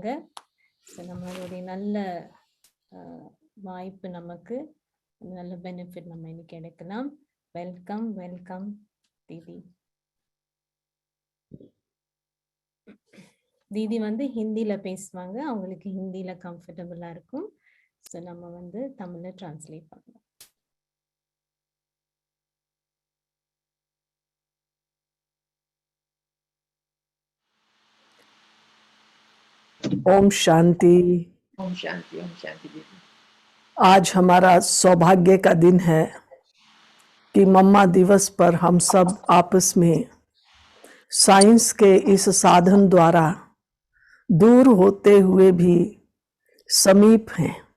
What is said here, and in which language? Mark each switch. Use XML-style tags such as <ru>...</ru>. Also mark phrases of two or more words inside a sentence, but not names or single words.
<ta>ஸோ நம்மளுடைய நல்ல வாய்ப்பு, நமக்கு நல்ல பெனிஃபிட் நம்ம இன்னைக்கு எடுக்கலாம்.</ta> <en>welcome welcome தீதி.</en> <ta>தீதி வந்து ஹிந்தியில பேசுவாங்க, அவங்களுக்கு ஹிந்தியில கம்ஃபர்டபுளா இருக்கும். ஸோ நம்ம வந்து தமிழ்ல டிரான்ஸ்லேட் பண்ணலாம்.</ta> <hi>ओम शांति। ओम शांति, ओम शांति दीदी। आज हमारा सौभाग्य का दिन है कि मम्मा दिवस पर हम सब आपस में साइंस के इस साधन द्वारा दूर होते हुए भी समीप हैं।</hi>